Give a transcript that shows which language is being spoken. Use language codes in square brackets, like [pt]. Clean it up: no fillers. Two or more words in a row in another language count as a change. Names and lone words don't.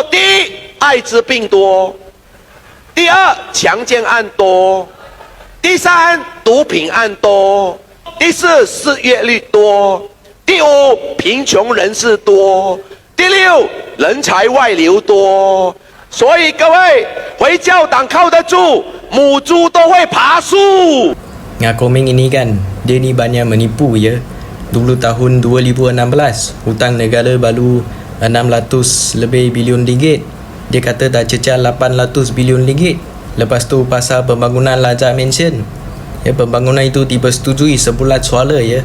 [zh] 第一，艾滋病多；第二，强奸案多；第三，毒品案多；第四，失业率多；第五，贫穷人士多；第六，人才外流多。所以各位，回教党靠得住，母猪都会爬树。 [ms] Komeng ini kan, dia ni banyak menipu ya. Dulu tahun 2016, hutang negara baru 600 lebih bilion ringgit. Dia kata dah cecah 800 bilion ringgit. Lepas tu pasal pembangunan Lazar mention. Ya, pembangunan itu dipersetujui sebulan suara ya.